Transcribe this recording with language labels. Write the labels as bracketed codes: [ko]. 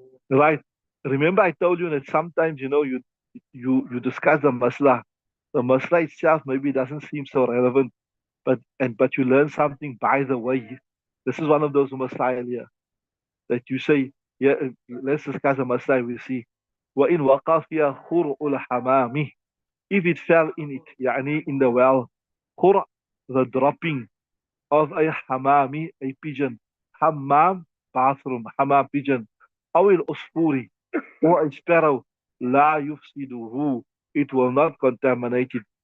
[en] Right. Remember, I told you that sometimes you discuss the masla. The masla itself maybe doesn't seem so relevant, but you learn something by the way. This is one of those masail here that you say, yeah, let's discuss the masla. We see, [ar] وَإِنْ وَقَى فِيهَا خُرْءُ الْحَمَامِ. [en] If it fell in it, يعني in the well, khur, the dropping of a hamami, a pigeon, hammam, bathroom, hammam, pigeon, [ar] أو العصفور, [en] or a sparrow, [ar] لا يفسده, [en] it will not contaminate it.